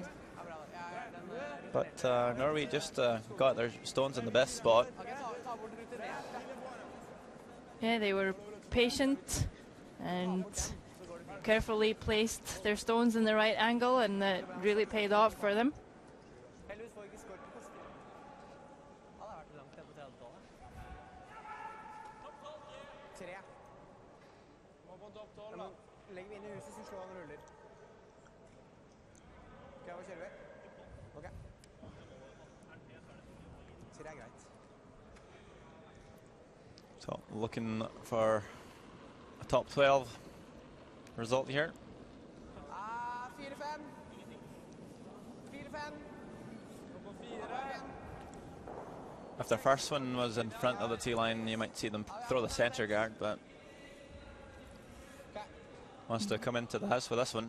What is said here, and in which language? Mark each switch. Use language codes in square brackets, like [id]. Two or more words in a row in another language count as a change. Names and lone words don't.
[en] But Norway just got their stones in the best spot. Yeah, they were patient and carefully placed their stones in the right angle, and that really paid off for them. [no] Legg inn i huset, så slår han ruller. Ok, hva kjører vi? Ok. Så det greit. [en] So looking for a top 12 result here. 4-5. 4-5. If their first one was in front of the T-line, you might see them throw the center guard, but wants to come into the house with this one.